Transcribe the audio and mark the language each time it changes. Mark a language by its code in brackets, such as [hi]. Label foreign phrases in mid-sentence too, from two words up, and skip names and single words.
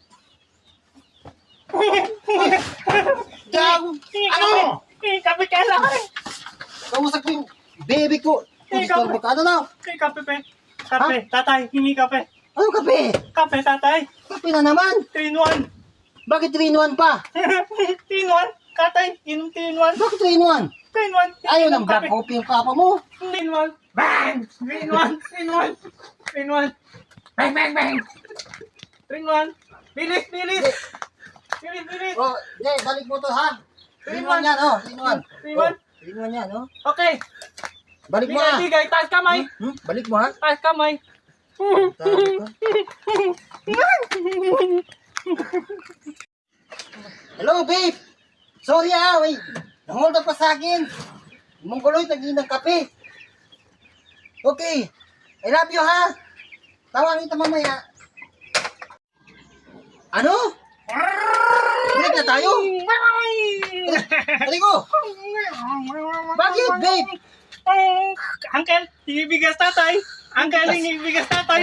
[tl] Ano? Kape ka lang. Kausap ko yung baby ko. Ikaw. Ano na? Kape, pe. Kape, tatay, hingi kape. Ano kape? Kape, tatay. Kape na naman. 3-in-1. Bakit 3-in-1 pa? 3-in-1. Tatay, inom 3-in-1. Bakit 3-in-1? 3-in-1. Ayaw ng [en] black coffee [tl] yung papa mo. 3-in-1. Bang! 3-in-1. 3-in-1. 3-in-1. Bang, bang, bang. 3-in-1. Bilis, bilis. Bilis, bilis. Oh, hindi, balik mo to, ha? 3-in-1 yan, oh. 3-in-1. 3-in-1. 3-in-1 yan, oh. Okay. Balik mo, ha? Bigay, bigay. Taas kamay. Balik mo, ha? Taas kamay. Tarik ka. [en] Hello, babe. [tl] Sorry, ha. Wait. Nanghold up pa sa akin. Mongoloy, tagin ng kape. [en] Okay. I love you, [tl] ha? Tawagin kita mamaya. Ano? Break na tayo? Halika ko. Bakit, babe? Uncle, hingi bigas tatay. Uncle, hingi bigas tatay.